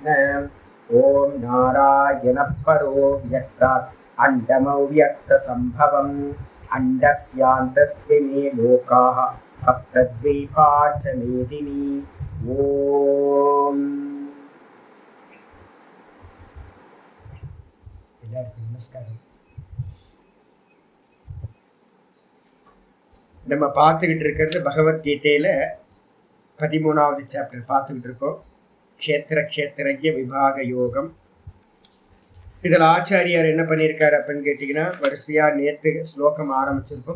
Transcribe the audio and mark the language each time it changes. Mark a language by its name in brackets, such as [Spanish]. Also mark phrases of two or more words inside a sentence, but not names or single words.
[Sanskrit] ओम नारायण परो व्यक्तात् अण्डमव्यक्तसम्भवम् अण्डस्यान्तस्मिन् लोकाः सप्तद्वीपा च मेदिनी। ओम नमस्कार। [Tamil] நம்ம பார்த்துக்கிட்டு இருக்கிறது பகவத்கீதையில் 13வது சாப்டர் பார்த்துக்கிட்டு இருக்கோம். க்ஷேத்திரஜ்ய விபாக யோகம். இதில் ஆச்சாரியார் என்ன பண்ணியிருக்காரு அப்படின்னு கேட்டிங்கன்னா, வரிசையாக நேற்று ஸ்லோகம் ஆரம்பிச்சிருக்கோம்.